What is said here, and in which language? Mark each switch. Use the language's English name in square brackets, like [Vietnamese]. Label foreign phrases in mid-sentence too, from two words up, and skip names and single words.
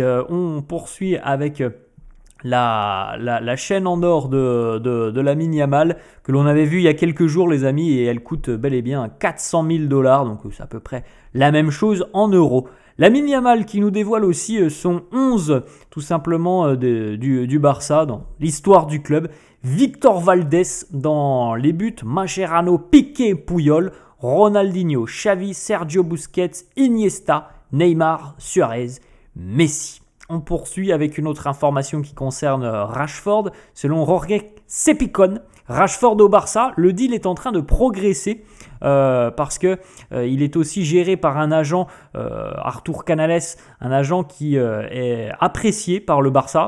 [French] On poursuit avec la chaîne en or de Lamine Yamal que l'on avait vu il y a quelques jours les amis, et elle coûte bel et bien 400 000 $, donc c'est à peu près la même chose en euros. Lamine Yamal qui nous dévoile aussi son 11 tout simplement du Barça dans l'histoire du club. Victor Valdés dans les buts, Mascherano, Piqué, Puyol, Ronaldinho, Xavi, Sergio Busquets, Iniesta, Neymar, Suarez, Messi. On poursuit avec une autre information qui concerne Rashford. Selon Jorge Cepicón, Rashford au Barça, le deal est en train de progresser parce que il est aussi géré par un agent, Artur Canales, un agent qui est apprécié par le Barça.